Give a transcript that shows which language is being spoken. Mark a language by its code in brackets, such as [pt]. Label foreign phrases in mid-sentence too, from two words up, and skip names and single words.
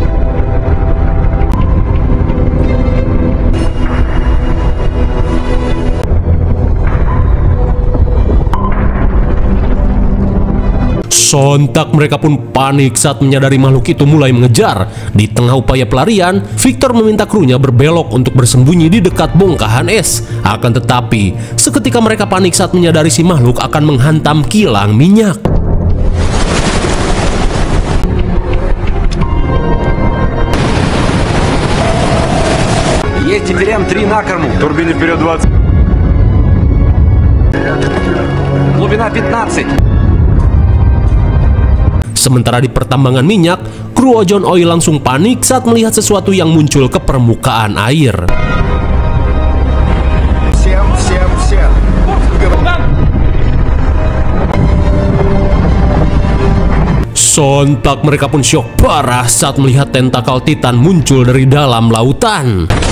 [id] Sontak mereka pun panik saat menyadari makhluk itu mulai mengejar. Di tengah upaya pelarian, Victor meminta krunya berbelok untuk bersembunyi di dekat bongkahan es. Akan tetapi, seketika mereka panik saat menyadari si makhluk akan menghantam kilang minyak. [ru] Есть теперь М3 на корму. Турбине вперед 20. Глубина 15. [id] Sementara di pertambangan minyak, kru Ojon Oil langsung panik saat melihat sesuatu yang muncul ke permukaan air. [ru] Всем. [id] Sontak mereka pun syok parah saat melihat tentakel Titan muncul dari dalam lautan.